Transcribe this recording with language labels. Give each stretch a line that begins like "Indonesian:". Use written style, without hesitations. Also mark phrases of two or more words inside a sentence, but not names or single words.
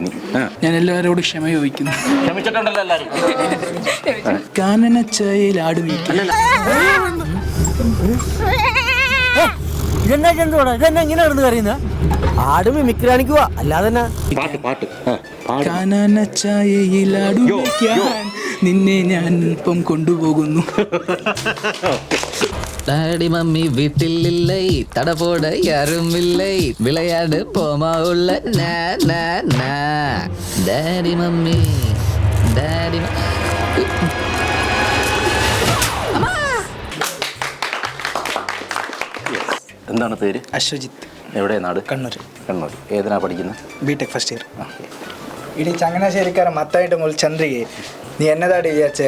Malayalam: ഞാൻ എല്ലാവരോടും ക്ഷമ ചോദിക്കുന്നു. കാനനച്ചായയിൽ ആട് ഇതെന്നാ ചെന്തോടാ? ഇതെന്നാ ഇങ്ങനെ നടന്ന് കറിയുന്ന? ആട് മിമിക്രാണിക്കുവാ, അല്ലാതെ കാനനച്ചായയിൽ ആട് നിന്നെ ഞാൻ ഇപ്പം കൊണ്ടുപോകുന്നു.
English: daddy mummy
Tamil: வீட்டில் இல்லை, தடபோட யாரும் இல்லை, விளையாடு போமா உள்ள
English: daddy mummy
Tamil: ഡാഡി
Malayalam: എന്താണ് പേര്? അശ്വജിത്ത്. എവിടെ നാട്? കണ്ണൂർ. കണ്ണൂർ. ഏതിനാ പഠിക്കുന്നത്?
English: BTech first year.
Malayalam: ഇടി ചങ്ങനാശ്ശേരിക്കാരൻ മത്തായിട്ട് മുതൽ ചന്ദ്രികയെ നീ എന്നതാടി വിചാരിച്ചേ?